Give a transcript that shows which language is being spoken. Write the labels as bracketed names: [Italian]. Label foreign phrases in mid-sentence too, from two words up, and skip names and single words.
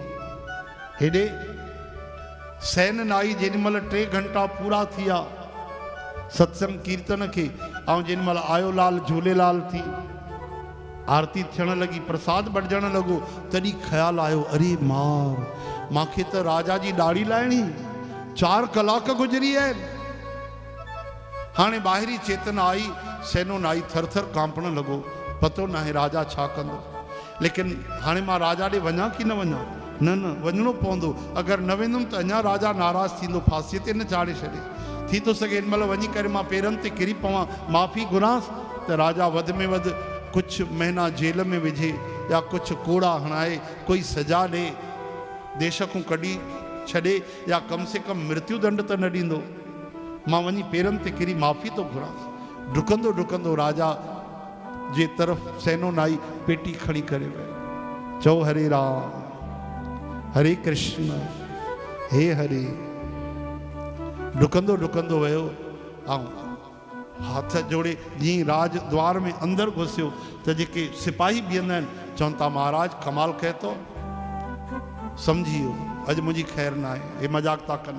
[Sindhi] हेॾे सैन न आई, जेॾीमहिल 3 घंटा पूरा थी विया सत्संग कीर्तन खे, ऐं जेॾीमहिल आयो लाल झूलेलाल थी, आरती थियण लगी, प्रसाद बटजण लॻो, तॾहिं ख़्यालु आयो, अरे मांखे त राजा जी दाढ़ी लाइणी, 4 कलाक गुज़री आहिनि। हाणे ॿाहिरी चेतना आई, सैनो न आई, थर थर कांपण लॻो, पतो न आहे राजा छा कंदो। लेकिन हाणे मां राजा ॾे वञा कि न वञा? न वञिणो पवंदो, अगरि न वेंदुमि त अञा राजा नाराज़ थींदो, फांसीअ ते न चाढ़े छॾे। थी थो सघे हिन महिल वञी करे मां पेरनि ते किरी पवां, माफ़ी घुरांसि त राजा वधि में वधि कुछ महीना जेल में विझे या कुछ कोड़ा हणाए, कोई सजा ॾे, देश को कढी छॾे, या [Hindi] कम से कम [Sindhi] मृत्यु दंड त न ॾींदो। मां वञी पेरनि ते किरी माफ़ी तो घुरांसि। डुकंदो डुकंदो राजा जे तरफ़ सैनो न आई, पेटी खणी करे वियो। चओ हरे राम हरे कृष्ण हे हरे। डुकंदो डुकंदो वियो ऐं हाथ जोड़े जीअं राज द्वार में अंदर घुसियो त जेके सिपाही बीहंदा आहिनि चवनि था, महाराज कमाल कयो तो, सम्झी वियो अॼु मुंहिंजी ख़ैर न आहे, हे मजाक था कनि।